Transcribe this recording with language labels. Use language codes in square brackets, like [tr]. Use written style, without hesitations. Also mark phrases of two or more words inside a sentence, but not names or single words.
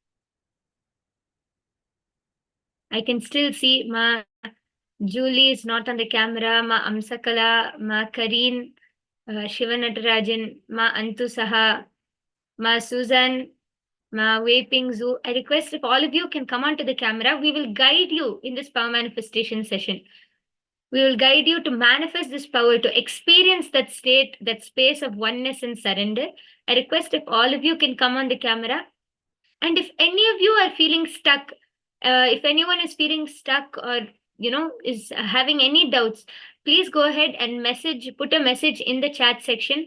[en] I can still see Ma Julie is not on the camera, Ma Amsakala, Ma Kareen, Shivanatarajan, Ma Antusaha, Ma Susan, Ma Vaping Zoo. I request if all of you can come onto the camera, we will guide you in this power manifestation session. We will guide you to manifest this power, to experience that state, that space of oneness and surrender. I request if all of you can come on the camera. And if any of you are feeling stuck, if anyone is feeling stuck or, is having any doubts, please go ahead and put a message in the chat section.